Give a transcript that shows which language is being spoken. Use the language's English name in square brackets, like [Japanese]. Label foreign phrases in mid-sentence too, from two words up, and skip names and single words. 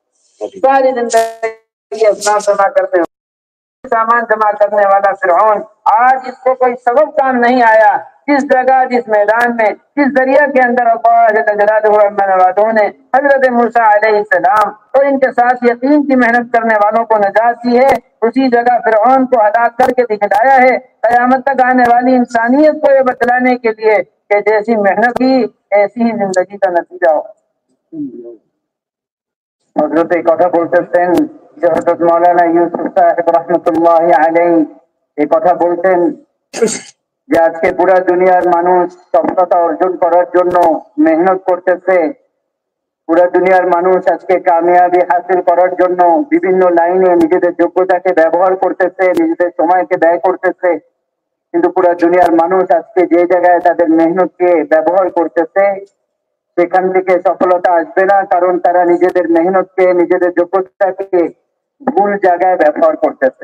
[Urdu] ساری زندگی اسباب جمع کرتے ہیں، سامان جمع کرنے والا فرعون آج اس کو کوئی سبب کام نہیں آیا، جس جگہ جس میدان میں جس دریا کے اندر اللہ جل جلالہ عز نے حضرت موسیٰ علیہ السلام اور ان کے ساتھ یقین کی محنت کرنے والوں کو نجات دی ہے، اسی جگہ فرعون کو ہلاک کر کے دکھلایا ہے قیامت تک آنے والی انسانیت کو یہ بتلانے کے لیے کہ جیسی محنت کی ایسی ہی زندگی کا نتیجہ ہو۔ [Bangla] حضرت কথা বলতেছেন যে হযরত মাওলানা ইউসুফ সাহেব রহমতুল্লাহ আলাইহি এই কথা বলতেন যে আজকে পুরো দুনিয়ার মানুষ সফলতা অর্জন করার জন্য মেহনত করতেছে, পুরো দুনিয়ার মানুষ আজকে কামিয়াবি হাসিল করার জন্য বিভিন্ন লাইনে নিজেদের যোগ্যতাকে ব্যবহার করতেছে, নিজেদের সময়কে ব্যয় করতেছে, কিন্তু পুরো দুনিয়ার মানুষ আজকে যে জায়গায় তাদের মেহনতকে ব্যবহার করতেছে সেখান থেকে সফলতা আসবে না, কারণ তারা নিজেদের মেহনতকে নিজেদের যোগ্যতাকে ভুল জায়গায় ব্যবহার করতেছে।